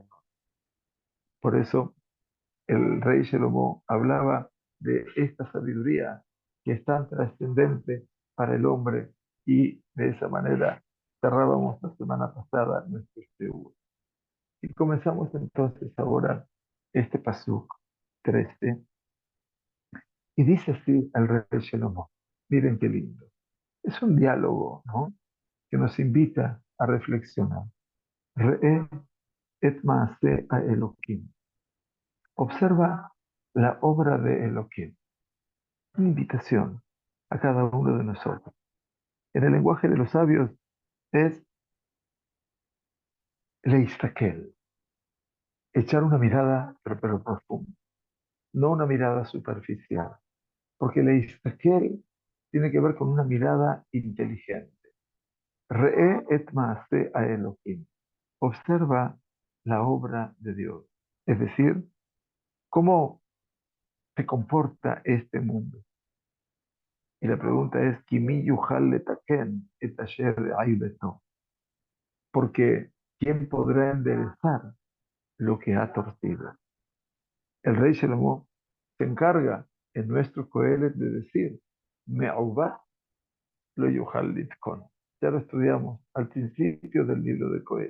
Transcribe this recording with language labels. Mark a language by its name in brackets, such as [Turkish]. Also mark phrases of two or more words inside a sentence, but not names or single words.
[Spanish] Por eso el rey Shelomo hablaba de esta sabiduría que es tan trascendente para el hombre y de esa manera cerrábamos la semana pasada nuestro estudio. Y comenzamos entonces ahora este pasuk 13. Y dice así el rey Shlomo. Miren qué lindo. Es un diálogo, ¿no? Que nos invita a reflexionar. [Hebrew] ראה את מעשה האלהים. [Spanish] Observa la obra de Elohim. Una invitación a cada uno de nosotros. En el lenguaje de los sabios es leistakel, echar una mirada pero profunda, no una mirada superficial, porque leistakel tiene que ver con una mirada inteligente. [Hebrew] ראה את מעשה האלהים. [Spanish] Observa la obra de Dios, es decir, cómo se comporta este mundo. Y la pregunta es, [Hebrew] "כי מי יוכל לתקן את אשר עותו", [Spanish] porque ¿quién podrá enderezar lo que ha torcido? El rey Salomón se encarga en nuestro Coelet de decir, [Hebrew] מעוות לא יוכל לתקן. [Spanish] Ya lo estudiamos al principio del libro de Coelet.